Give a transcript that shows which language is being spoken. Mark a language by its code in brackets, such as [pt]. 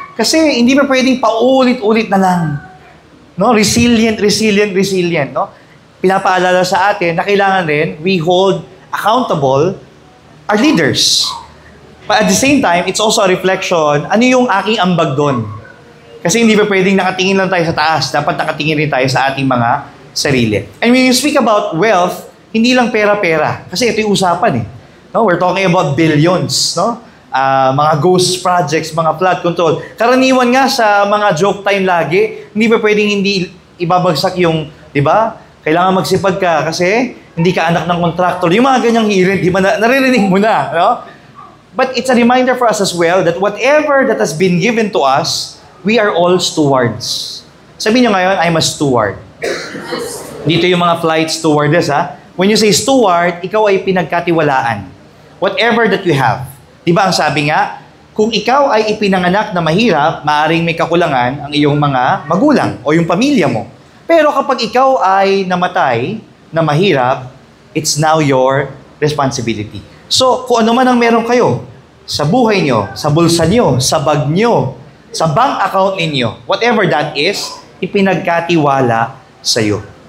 [tl] Kasi hindi pa pwedeng paulit-ulit na lang. No? Resilient, no? Pinapaalala sa atin na kailangan rin [en] we hold accountable our leaders. But at the same time, it's also a reflection, [tl] ano yung aking ambag doon? Kasi hindi pa pwedeng nakatingin lang tayo sa taas. Dapat nakatingin rin tayo sa ating mga sarili. [en] And when you speak about wealth, [tl] hindi lang pera-pera. Kasi ito yung usapan eh. No? [en] We're talking about billions, no? [tl] Mga ghost projects, mga flood control. Karaniwan nga sa mga joke time lagi, hindi pa pwedeng hindi ibabagsak yung, di ba? Kailangan magsipag ka kasi hindi ka anak ng contractor. Yung mga ganyang hirit, di ba? Naririnig mo na, no? [en] But it's a reminder for us as well that whatever that has been given to us, we are all stewards. [tl] Sabihin nyo ngayon, [en] I'm a steward. [tl] Dito yung mga flight stewardess, ha? [en] When you say steward, [tl] ikaw ay pinagkatiwalaan. [en] Whatever that you have. [tl] Di ba ang sabi nga, kung ikaw ay ipinanganak na mahirap, maaaring may kakulangan ang iyong mga magulang o yung pamilya mo. Pero kapag ikaw ay namatay na mahirap, [en] it's now your responsibility. [tl] So, kung ano man ang meron kayo sa buhay nyo, sa bulsa nyo, sa bag nyo, sa bank account ninyo, [en] whatever that is, [tl] ipinagkatiwala sa iyo.